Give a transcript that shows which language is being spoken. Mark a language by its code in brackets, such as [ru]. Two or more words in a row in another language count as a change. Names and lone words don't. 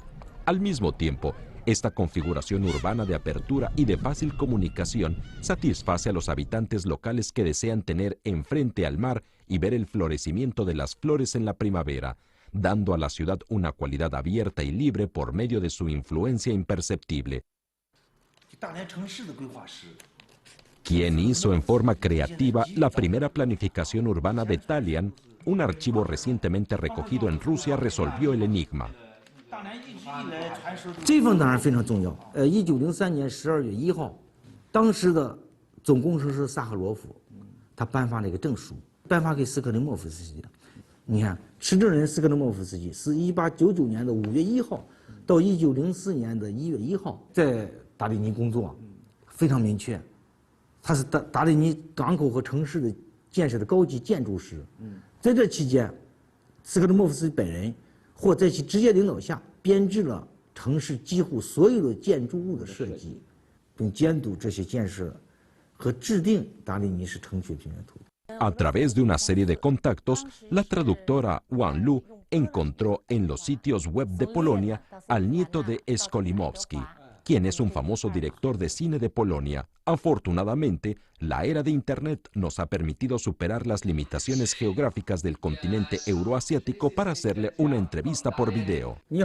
[es] Al mismo tiempo, esta configuración urbana de apertura y de fácil comunicación satisface a los habitantes locales que desean tener enfrente al mar y ver el florecimiento de las flores en la primavera, dando a la ciudad una cualidad abierta y libre por medio de su influencia imperceptible. ¿Quién hizo en forma creativa la primera planificación urbana de Dalian? Un archivo recientemente recogido en Rusia resolvió el enigma. [zh] 这份当然非常重要。1903年12月1号，当时的总工程师萨赫罗夫，他颁发了一个证书，颁发给斯克林莫夫斯基的。你看，持证人斯克林莫夫斯基是1899年的5月1号到1904年的1月1号在达里尼工作，非常明确，他是达里尼港口和城市的建设的高级建筑师。在这期间，斯克林莫夫斯基本人或在其直接领导下编制了城市几乎所有的建筑物的设计，并监督这些建设和制定达里尼市城区平面图。 [es] A través de una serie de contactos, la traductora Wang Lu encontró en los sitios web de Polonia al nieto de Skolimowski, quien es un famoso director de cine de Polonia. Afortunadamente, la era de Internet nos ha permitido superar las limitaciones geográficas del continente euroasiático para hacerle una entrevista por video.